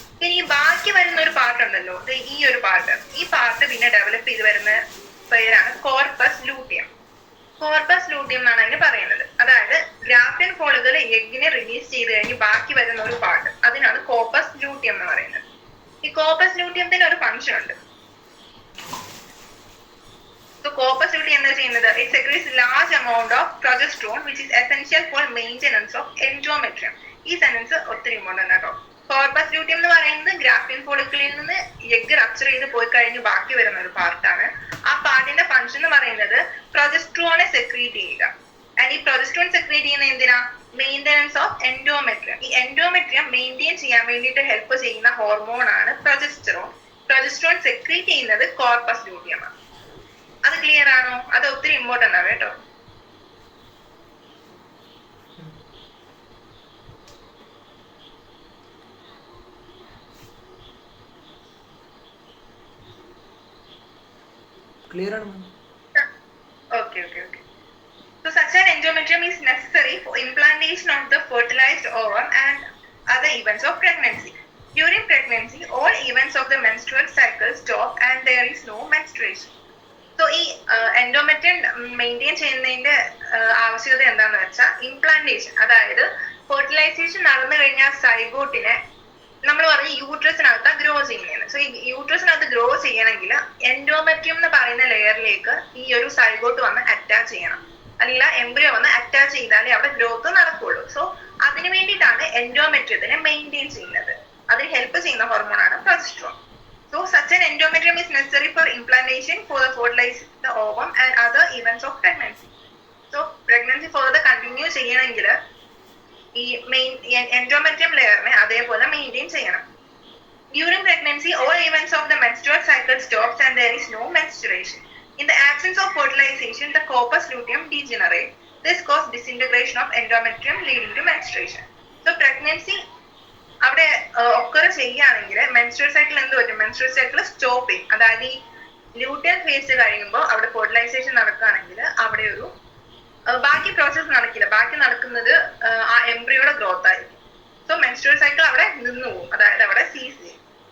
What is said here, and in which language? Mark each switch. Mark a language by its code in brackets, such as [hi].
[ml] ഇനി ഈ ബാക്കി വരുന്ന ഒരു പാർട്ട് ഉണ്ടല്ലോ, ഈ ഒരു പാർട്ട്, ഈ പാർട്ട് പിന്നെ ഡെവലപ്പ് ചെയ്ത് വരുന്ന പേരാണ് കോർപ്പസ് ലൂട്ടിയം. കോർപ്പസ് ലൂട്ടിയം എന്നാണ് അതിന് പറയുന്നത്. അതായത് ഗ്രാഫിയൻ ഫോളിക്കിൾ എഗ്ഗിനെ റിലീസ് ചെയ്ത് കഴിഞ്ഞ് ബാക്കി വരുന്ന ഒരു പാർട്ട്, അതിനാണ് കോർപ്പസ് ലൂട്ടിയം എന്ന് പറയുന്നത്. ഈ കോർപ്പസ് ലൂട്ടിയത്തിന് ഒരു ഫംഗ്ഷൻ ഉണ്ട്. [en] So corpus luteum [ml] എന്താ ചെയ്യുന്നത്? [en] It secretes large amount of progesterone which is essential for maintenance of endometrium. [ml] ഈ സെന്റൻസ് ഒത്തിരി ഇമ്പോർട്ടന്റ് ആട്ടോ. കോർപ്പസ് ലൂട്ടിയം എന്ന് പറയുന്നത് ഗ്രാഫിയൻ ഫോളിക്കിളിൽ നിന്ന് എഗ് റപ്ചർ ചെയ്ത് പോയി കഴിഞ്ഞ് ബാക്കി വരുന്ന ഒരു പാർട്ടാണ്. ആ പാർട്ടിന്റെ ഫംഗ്ഷൻ എന്ന് പറയുന്നത് പ്രൊജസ്ട്രോണെ സെക്രീറ്റ് ചെയ്യുക. ആൻഡ് ഈ പ്രൊജസ്ട്രോൺ സെക്രീറ്റ് ചെയ്യുന്ന എന്തിനാ? [en] Maintenance of endometrium. [ml] ഈ എൻഡോമെട്രിയം മെയിൻറ്റെയിൻ ചെയ്യാൻ വേണ്ടിയിട്ട് ഹെൽപ്പ് ചെയ്യുന്ന ഹോർമോൺ ആണ് പ്രൊജസ്ട്രോൺ. പ്രൊജസ്ട്രോൺ സെക്രീറ്റ് ചെയ്യുന്നത് കോർപ്പസ് ലൂട്ടിയം ആണ്. അത് ക്ലിയർ ആണോ? അത് ഒത്തിരി ഇമ്പോർട്ടന്റ് ആണ് കേട്ടോ. ക്ലിയർ ആണ്. [en] Okay. So such an endometrium is necessary for implantation of the fertilized ovum and other events of pregnancy. During pregnancy, all events of the menstrual cycle stop and there is no menstruation. [ml] So ഈ endometrium maintain ചെയ്യുന്നതിന്റെ ആവശ്യകത എന്താണെന്ന് വെച്ചാൽ implantation, അതായത് fertilisation നടന്നു കഴിഞ്ഞാൽ സൈഗോട്ടിനെ നമ്മൾ പറഞ്ഞ യൂട്രസിനകത്ത് ഗ്രോ ചെയ്യുന്നത്. സോ ഈ യൂട്രസിനകത്ത് ഗ്രോ ചെയ്യണമെങ്കിൽ എൻഡോമെട്രിയം എന്ന് പറയുന്ന ലെയറിലേക്ക് ഈ ഒരു സൈഗോട്ട് വന്ന് അറ്റാച്ച് ചെയ്യണം, അല്ലെങ്കിൽ എംബ്രിയോ വന്ന് അറ്റാച്ച് ചെയ്താലേ അവിടെ ഗ്രോത്ത് നടക്കുള്ളൂ. സോ അതിന് വേണ്ടിയിട്ടാണ് എൻഡോമെട്രിയത്തിനെ മെയിൻറ്റെയിൻ ചെയ്യുന്നത്. അതിന് ഹെൽപ്പ് ചെയ്യുന്ന ഹോർമോണാണ് progesterone. [en] So such an endometrium is necessary for implantation for the fertilizing the ovum and other events of pregnancy. So pregnancy further continue [ml] ചെയ്യണമെങ്കിൽ ഈ endometrium ലെയറിനെ അതേപോലെ മെയിൻറ്റെയിൻ ചെയ്യണം. [en] During pregnancy, all events of the menstrual cycle stops and there is no menstruation. In the absence of fertilization, the corpus luteum degenerates. This causes disintegration of endometrium leading to menstruation. [ml] So pregnancy അവിടെ occur ചെയ്യുകയാണെങ്കിൽ menstrual cycle എന്ത് പറ്റും? Menstrual cycle stop ചെയ്യും. അതായത് ഈ luteal face കഴിയുമ്പോൾ അവിടെ fertilisation നടക്കുകയാണെങ്കിൽ അവിടെ ഒരു ബാക്കി പ്രോസസ്സ് നടക്കില്ല. ബാക്കി നടക്കുന്നത് ആ എംബ്രിയോയുടെ ഗ്രോത്ത് ആയിരിക്കും. സോ മെൻസ്ട്രുവൽ സൈക്കിൾ അവിടെ നിന്നു പോകും, അതായത് അവിടെ സീസ് ചെയ്യും.